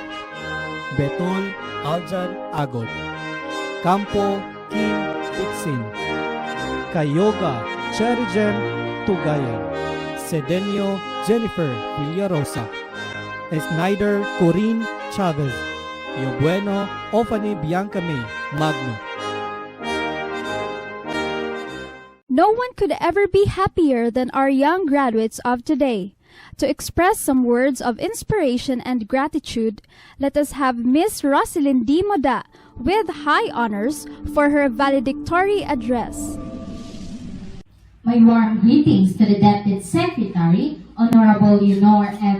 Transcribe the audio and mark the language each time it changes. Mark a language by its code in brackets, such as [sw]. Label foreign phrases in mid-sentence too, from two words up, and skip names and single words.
[en] Betol Aljan Agot, Campo Kim Dixin, Kayoga Cherijem Tugayan, Sedenio Jennifer Villarosa, Snyder Corinne Chavez, Yobueno Ofani Bianca May Magno. No one could ever be happier than our young graduates of today. To express some words of inspiration and gratitude, let us have Miss Roselyn D. Moda with high honors for her valedictory address. My warm greetings to the Deputy Secretary, Honorable Leonor M.